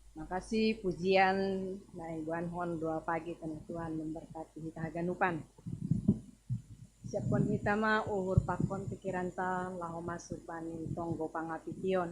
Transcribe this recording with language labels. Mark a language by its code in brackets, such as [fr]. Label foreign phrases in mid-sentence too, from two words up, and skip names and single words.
[id] kasih pujian [bts] na Ibuan hon [id] doa pagi karena Tuhan memberkati kita ganupan. [bts] Siapkon kita ma uhur pakon pikiran ta laho masuk bani tonggo pangapition.